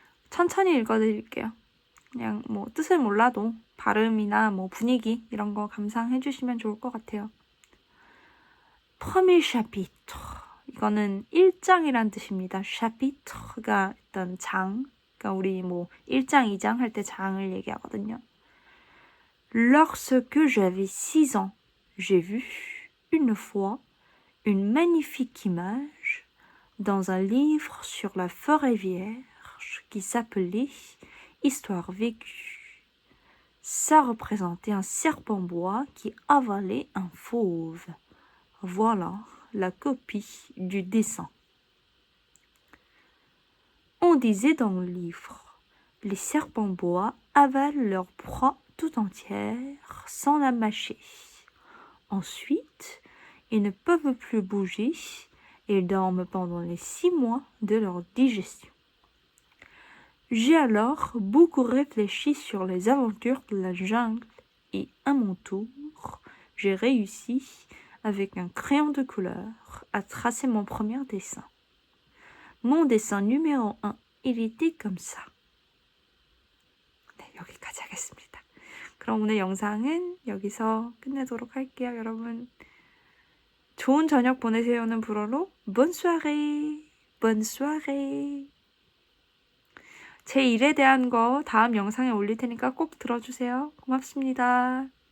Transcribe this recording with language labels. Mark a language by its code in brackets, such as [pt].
[ko] 천천히 읽어드릴게요. 그냥 뭐 뜻을 몰라도 발음이나 뭐 분위기 이런 거 감상해 주시면 좋을 것 같아요. [fr] Premier chapitre. [ko] 이거는 1장이란 뜻입니다. chapitre가 일단 장. 그러니까 우리 뭐 1장, 2장 할 때 장을 얘기하거든요. [fr] Lorsque j'avais 6 ans, j'ai vu une fois une magnifique image dans un livre sur la forêt vierge qui s'appelait Histoire vécue. Ça représentait un serpent-bois qui avalait un fauve. Voilà la copie du dessin. On disait dans le livre, les serpents-bois avalent leur proie tout entière sans la mâcher. Ensuite, ils ne peuvent plus bouger et dorment pendant les 6 mois de leur digestion. J'ai alors beaucoup réfléchi sur les aventures de la jungle et à mon tour, j'ai réussi avec un crayon de couleur à tracer mon premier dessin. Mon dessin numéro 1, il était comme ça. [ko] 네, 여기까지 하겠습니다. 그럼 오늘 영상은 여기서 끝내도록 할게요. 여러분 좋은 저녁 보내세요는 불어로 [fr] Bonne soirée, bonne soirée. [ko] 제 일에 대한 거 다음 영상에 올릴 테니까 꼭 들어주세요. 고맙습니다.